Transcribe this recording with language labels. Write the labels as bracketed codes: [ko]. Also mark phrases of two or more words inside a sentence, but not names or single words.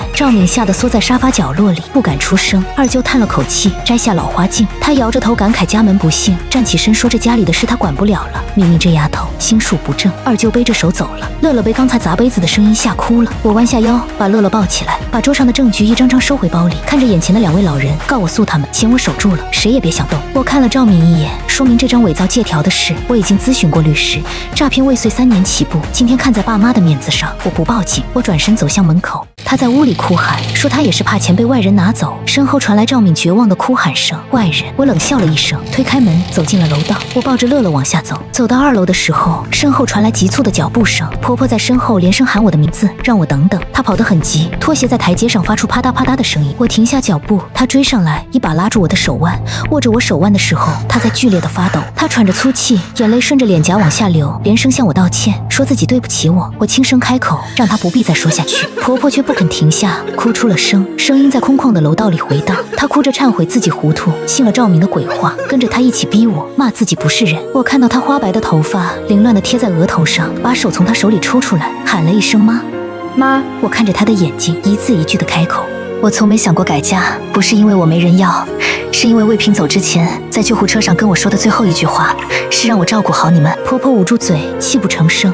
[zh] 赵敏嚇得縮在沙發角落裡，不敢出聲。二舅嘆了口氣，摘下老花鏡，他搖着頭感慨家門不幸，站起身說：“這家裡的事他管不了了。明明這丫頭心術不正。”二舅背着手走了。樂樂被剛才砸杯子的聲音嚇哭了。我彎下腰，把樂樂抱起來，把桌上的證據一張張收回包裡，看着眼前的2位老人，告我诉他們，钱我守住了，誰也別想動。我看了趙敏一眼，說明這張偽造借條的事我已經諮詢過律師，詐騙未遂3年起步。今天看在爸媽的面子上，我不報警。我轉身走向門口，他在屋裡哭喊，說他也是怕錢被外人拿走。身後傳來趙敏絕望的哭喊聲：“外人！”我冷笑了一聲，推開門走進了樓道。我抱着樂樂往下走，走到2樓的時候，身後傳來急促的腳步聲，婆婆在身後連聲喊我的名字，讓我等等。她跑得很急，拖鞋在台階上發出啪嗒啪嗒的聲音。我停下腳步，她追上來，一把拉住我的手腕，握着我手腕的時候，她在剧烈的發抖。她喘着粗氣，眼淚順着臉頰往下流，連聲向我道歉，說自己對不起我。我輕聲開口，讓她不必再說下去。婆婆卻不肯停下，哭出了聲，聲音在空曠的樓道裡回盪。她哭着懺悔自己糊塗，信了趙明的鬼話，跟着她一起逼我，罵自己不是人。我看到她花白的頭髮凌亂地貼在額頭上，把手從她手裡抽出來，喊了一聲媽。媽，我看着她的眼睛，一字一句地開口。我從沒想過改嫁，不是因為我沒人要，是因為魏平走之前在救護車上跟我說的最後一句話是讓我照顧好你們。婆婆捂住嘴，泣不成聲。